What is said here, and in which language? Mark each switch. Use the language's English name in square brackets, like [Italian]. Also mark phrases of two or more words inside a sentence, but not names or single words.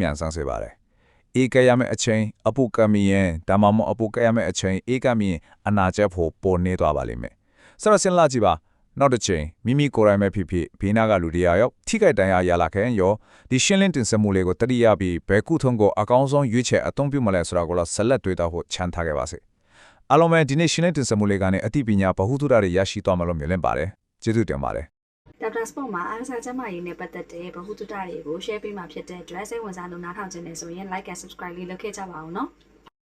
[Burmese] မြန်ဆန်စေပါတယ်အေးကရမယ့်အချိန်အပုကမီရင်ဒါမှမဟုတ်အပုကရမယ့်အချိန်အေးကမီရင်အနာကျက်ဖို့ပေါ်နေသွားပါလိမ့်မယ်ဆိုတော့စဉ်းစားကြည့်ပါနောက်တစ်ချိန်မိမိကိုယ်တိုင်ပဲဖြစ်ဖြစ်ဘေးနားကလူတွေရောက်ထိခိုက်ဒဏ်ရာရလာခဲ့ရောဒီရှင်းလင်းတင်ဆက်မှုလေးကိုတတိယပြီးဘယ်ကုထုံးကိုအကောင်းဆုံးရွေးချယ်အသုံးပြုမလဲဆိုတာကိုလည်းဆက်လက်တွေးတောဖို့ချမ်းထားခဲ့ပါစေအားလုံးပဲဒီနေ့ရှင်းလင်းတင်ဆက်မှုလေးကနေအသိပညာဗဟုသုတတွေရရှိသွားမှလို့မြင်လင့်ပါတယ်ကျေးဇူးတင်ပါတယ် ဒေါက်တာစပေါ့မှာအားကစားကျန်းမာရေးနဲ့ပတ်သက်တဲ့ဗဟုသုတတွေကို share ပေးမှာဖြစ်တဲ့အတွက်စိတ်ဝင်စားလို့နားထောင်ခြင်းနဲ့ဆိုရင် [English] like and subscribe [Burmese] လေးလုပ်ခဲ့ကြပါအောင်နော်